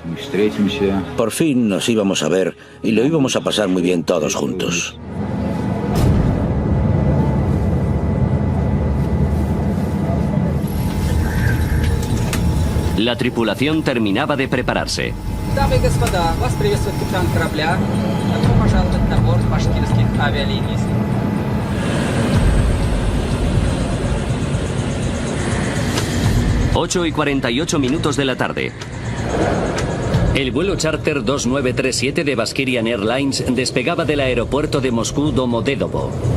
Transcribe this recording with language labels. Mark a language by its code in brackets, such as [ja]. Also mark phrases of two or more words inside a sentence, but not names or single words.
[es] Por fin nos íbamos a ver y lo íbamos a pasar muy bien todos juntos. La tripulación terminaba de prepararse. [ru] Дамы и господа, вас приветствует капитан корабля. Добро пожаловать на борт башкирских авиалиний. [es] 8:48 de la tarde. El vuelo charter 2937 de Bashkirian Airlines despegaba del aeropuerto de Moscú Domodedovo.